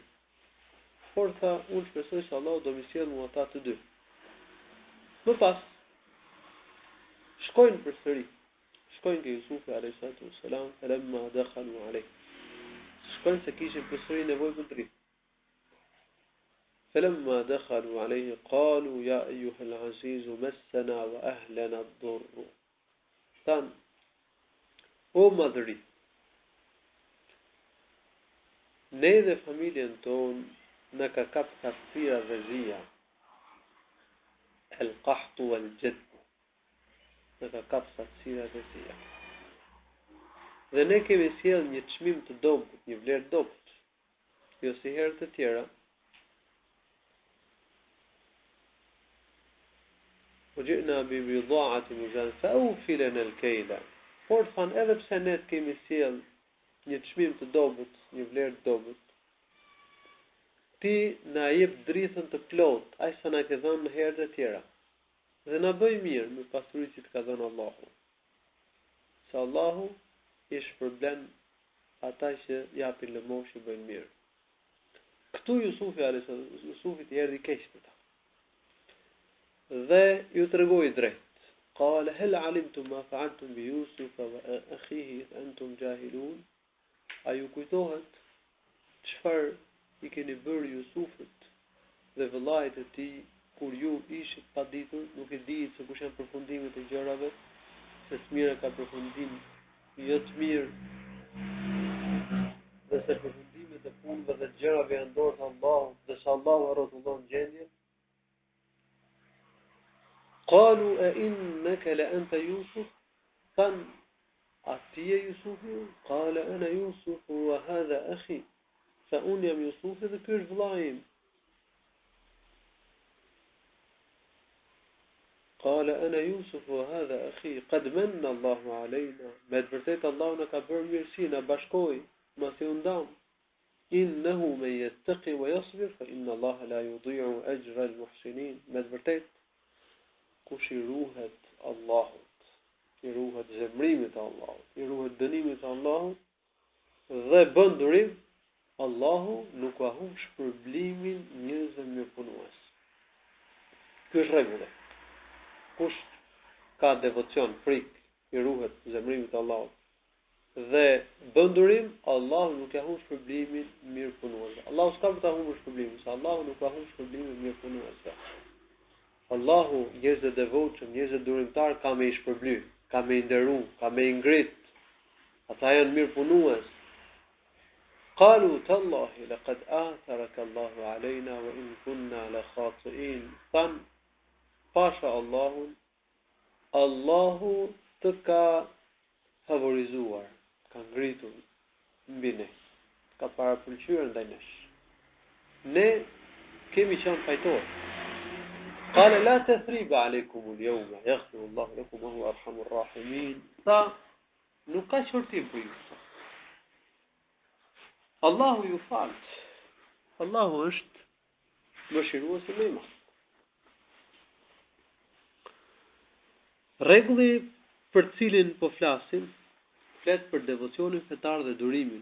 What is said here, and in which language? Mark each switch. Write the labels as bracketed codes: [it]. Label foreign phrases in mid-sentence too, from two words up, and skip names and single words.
[sq] Por tha, unë shpresoj se Allah do më sjell mua ata të dy. Më pas shkojnë përsëri. Shkojnë ke Jusufi a.s. [ar] فلما دخلوا عليه. [sq] Shkojnë se kishin përsëri nevojë për dritë. [ar] فلما دخلوا عليه قالوا يا أيها العزيز مسنا وأهلنا الضر. [sq] Tan o madhëri, ne dhe familjen tonë në ka kap thasira dhe zhia, [ar] القحط الجدب, [sq] në ka kap thasira dhe zhia. Dhe ne kemi sjell një çmim të dobët, një vlerë dobët, jo si herët e tjera. [ar] وجئنا ببضاعة مزجاة فأوف لنا الكيل. [sq] Por than edhe pse ne kemi sjell një çmim të dobët, një vlerë të dobët, ti na jep drithën të plot, aq sa na ke dhënë në herët e tjera. Dhe na bëj mirë me pasurinë që të ka dhënë Allahu. Se Allahu i shpërblen ata që japin lëmosh që bëjnë mirë. Këtu Jusufi të erdhi keq për ta. Dhe ju tregoi drejt. [ar] قال هل علمتم ما فعلتم بيوسف وأخيه إذ أنتم جاهلون? [sq] A ju kujtohet çfarë i keni bërë Jusufit dhe vëllait e tij kur ju ishit paditur, nuk e dihet se kush janë përfundimet e gjërave, se smira ka përfundim jo të mirë, dhe se përfundimet e punëve dhe gjërave janë dorë të Allahut, dhe se Allahu e rrotullon gjendjen. [ar] قالوا أإنك لأنت يوسف? [sq] Tan atije Yusufi? [ar] قال أنا يوسف وهذا أخي. [sq] se unë jam Jusufi dhe ky është vëllai im. [ar] قال أنا يوسف وهذا أخي قد من الله علينا. [sq] Me të vërtetë Allahu na ka bërë mirësi, na bashkoi, mos i undam. [ar] إنه من يتق ويصبر فإن الله لا يضيع أجر المحسنين. [sq] Me të vërtetë kush i ruhet Allahut, i ruhet zemrimit të Allahut, i ruhet dënimit të Allahut dhe bën durim, Allahu nuk ka humbur shpërblimin njerëzve mirëpunues. Ky është rregulla. Kush ka devocion, frikë, i ruhet zemrimit të Allahut dhe bën durim, Allahu nuk ka humbur shpërblimin mirëpunuesve. Allahu s'ka për ta humbur shpërblimin, se Allahu nuk ka humbur shpërblimin mirëpunuesve. Allahu njerëz të devotshëm, njerëz të durimtar ka me i shpërbly, ka me i nderu, ka me i ngrit. Ata janë mirëpunues. [ar] قالوا تالله لقد آثرك الله علينا وإن كنا لخاطئين. [sq] Tan pasha Allahun, Allahu të ka favorizuar, ka ngritur mbi ne, ka parapëlqyer ndaj nesh. Ne kemi qenë fajtor. [ar] قال لا تثريب عليكم اليوم يغفر الله لكم وهو أرحم الراحمين. [sq] Nuk ka shortim për ju. Allahu ju fal. Allahu është mëshiruesi më i madh. Rregulli për cilin po flasim, flet për devocionin fetar dhe durimin.